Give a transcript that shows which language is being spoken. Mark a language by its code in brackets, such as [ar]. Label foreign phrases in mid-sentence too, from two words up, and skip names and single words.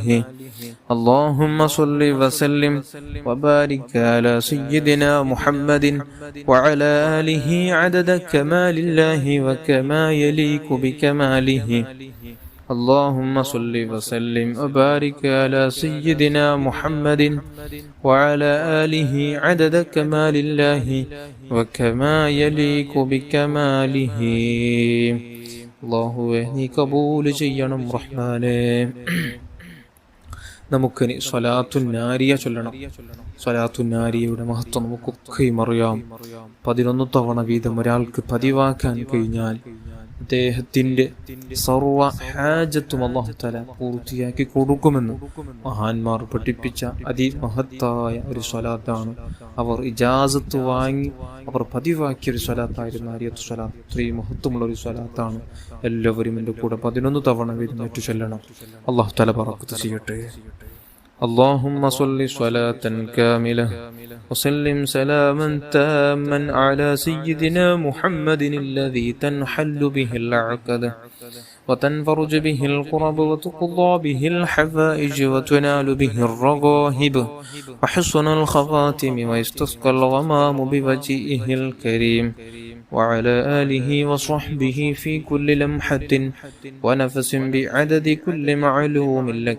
[ar] اللهم صل وسلم وبارك على سيدنا محمد وعلى آله عدد كمال الله وكما يليق بكماله. اللهم صل وسلم وبارك على سيدنا محمد وعلى آله عدد كمال الله وكما يليق بكماله. [ml] അല്ലാഹുവേ നീ കബൂൽ ചെയ്യണം റഹ്മാനേ. നമുക്കിനി സ്വലാത്തുൻ നാരിയ ചൊല്ലണം. സ്വലാത്തുൻ നാരിയയുടെ മഹത്വം നമുക്കൊക്കെയും അറിയാം. 11 തവണ വീതം ഒരാൾക്ക് പതിവാക്കാൻ കഴിഞ്ഞാൽ അദ്ദേഹത്തിന്റെ സർവ്വ ഹാജത്തും [ar] الله تعالى [ml] പൂർത്തിയാക്കി കൊടുക്കുമെന്ന് മഹാന്മാർ പഠിപ്പിച്ച അതിമഹത്തായ ഒരു സ്വലാത്താണ്. അവർ ഇജാസത്ത് വാങ്ങി അവർ പതിവാക്കിയ ഒരു സ്വലാത്തായിരുന്നു നാരിയത്ത് സ്വലാത്ത്. ഇത്രയും മഹത്വമുള്ള ഒരു സ്വലാത്താണ്. എല്ലാവരും എൻ്റെ കൂടെ 11 തവണ വീതം ഏറ്റു ചൊല്ലണം. [ar] الله تعالى [ml] ബറക്കത്ത് ചെയ്യട്ടെ. [ar] اللهم صل صلاة كاملة وسلم سلاما تاما على سيدنا محمد الذي تنحل به العقد وتنفرج به الكرب وتقضى به الحوائج وتنال به الرغائب وحسن الخواتم ويستسقى الغمام بوجهه الكريم وعلى آله وصحبه في كل لمحة ونفس بعدد كل معلوم لك.